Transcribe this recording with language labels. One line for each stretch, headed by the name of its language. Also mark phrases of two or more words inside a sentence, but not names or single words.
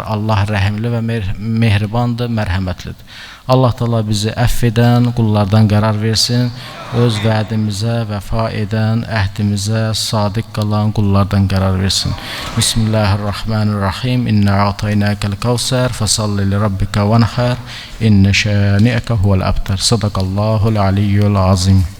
Azerbaijani: Allah rəhimli və mehribandır, mərhəmətlidir. Allah Teala bizi əff edən qullardan qərar versin, öz vədimizə vəfa edən, əhdimizə sadiq qalan qullardan qərar versin. Bismillahirrahmanirrahim.
Arabic: إنا أعطيناك الكوثر فصل لربك وانحر. إن شانئك هو الأبتر صدق الله العلي العظيم.